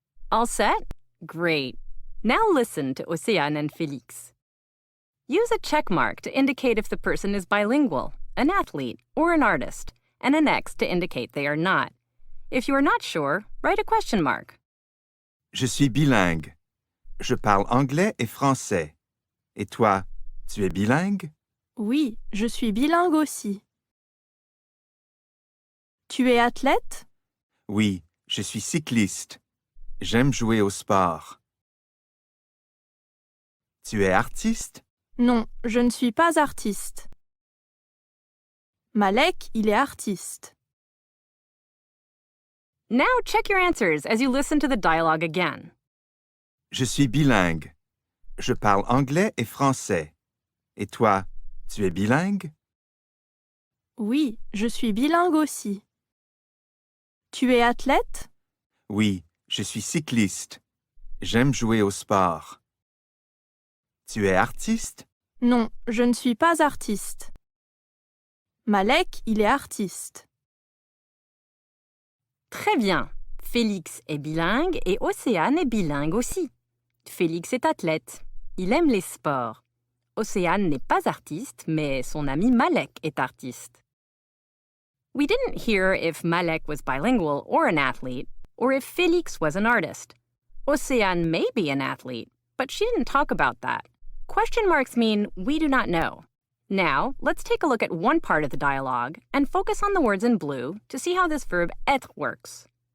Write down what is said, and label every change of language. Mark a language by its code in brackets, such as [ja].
[en] All set? Great. Now listen to Océane and Félix. Use a check mark to indicate if the person is bilingual, an athlete, or an artist, and an X to indicate they are not. If you are not sure, write a question mark. [fr] Je suis bilingue. Je parle anglais et français. Et toi, tu es bilingue? Oui, je suis bilingue aussi. Tu es athlète? Oui, je suis cycliste. J'aime jouer au sport. Tu es artiste? Non, je ne suis pas artiste. Malek, il est artiste. [en] Now check your answers as you listen to the dialogue again. [fr] Je suis bilingue. Je parle anglais et français. Et toi, tu es bilingue? Oui, je suis bilingue aussi. Tu es athlète? Oui, je suis cycliste. J'aime jouer au sport. Tu es artiste? Non, je ne suis pas artiste. Malek, il est artiste. Très bien. Félix est bilingue et Océane est bilingue aussi. Félix est athlète. Il aime les sports. Océane n'est pas artiste, mais son ami Malek est artiste. [en] We didn't hear if Malek was bilingual or an athlete, or if Félix was an artist. Océane may be an athlete, but she didn't talk about that. Question marks mean we do not know. Now, let's take a look at one part of the dialogue and focus on the words in blue to see how this verb être works.